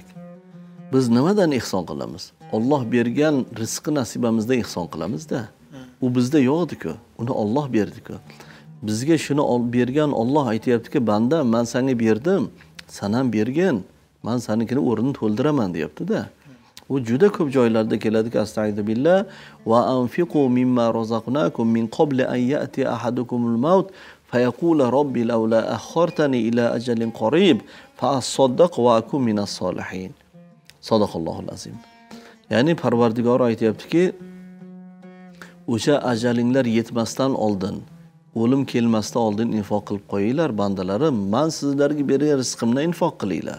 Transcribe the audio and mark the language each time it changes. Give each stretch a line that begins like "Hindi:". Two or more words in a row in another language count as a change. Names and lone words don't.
Uzbek: Biz nimadan ihson qilamiz? Alloh bergan rizqi nasibamizdan ihson qilamiz-da. U bizda yo'q edi-ku, uni Alloh berdi-ku. Bizga shuni bergan Alloh aytayaptiki, banda, men senga berdim, sen ham bergin, men senikini o'rnini to'ldiraman deyapti-da. U juda ko'p joylarda keladiki,
Arabic: أستغفر الله وأنفقوا مما رزقناكم من قبل أن يأتي أحدكم الموت فيقول رب لولا أخرتني إلى أجل قريب فأصدق وأكن من الصالحين. صدق الله العظيم.
Uzbek: Ya'ni Parvardigor aytayaptiki, o'sha ajalinglar yetmasdan oldin, o'lim kelmasdan oldin infoq qilib qo'yinglar bandalarim, men sizlarga bergan rizqimni infoq qilinglar.